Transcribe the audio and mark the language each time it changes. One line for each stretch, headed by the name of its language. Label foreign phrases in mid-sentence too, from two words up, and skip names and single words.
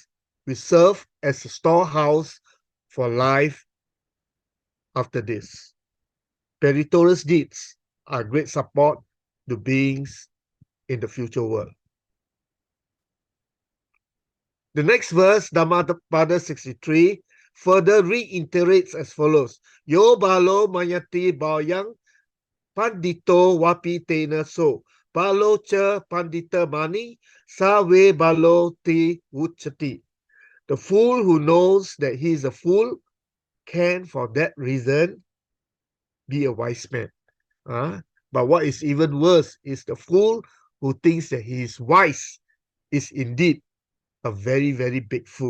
English: We serve as a storehouse for life after this. Meritorious deeds are great support to beings in the future world. The next verse, Dhammapada 63, further reiterates as follows.
Pali: Yo balo mayati bayang pandito wapi tena so. Balo cha pandita mani sawe balo ti uchati.
English: The fool who knows that he is a fool can, for that reason, be a wise man. But what is even worse is the fool who thinks that he is wise is indeed a very, very big fool.